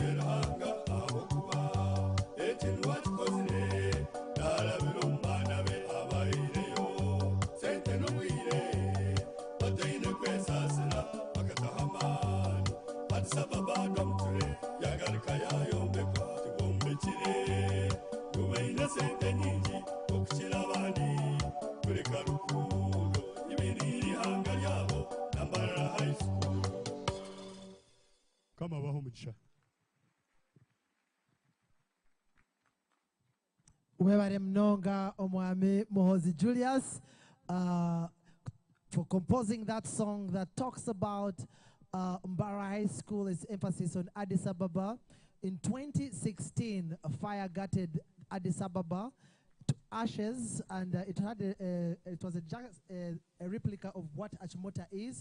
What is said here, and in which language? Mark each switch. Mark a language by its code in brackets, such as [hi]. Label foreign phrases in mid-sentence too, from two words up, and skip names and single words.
[nyn] ruhanga ahabwokuba ekintu wakikozire naalabira omu baana be abaireyo sente n'obwire bataine kwesasira bagataha amaani Addis Ababa Dormitory yagaruka yayombekwa tibombekire ngubaine sente nyingi okukira abandi kureka rukundo ibiri ihanga ryabo na Mbarara High School kama baho mugisha Webare Mnonga Omwami [en] Mohozi Julius for composing that song that talks about Mbarara High School, its emphasis on Addis Ababa. In 2016, a fire gutted Addis Ababa to ashes, and it was a replica of what Achimota is.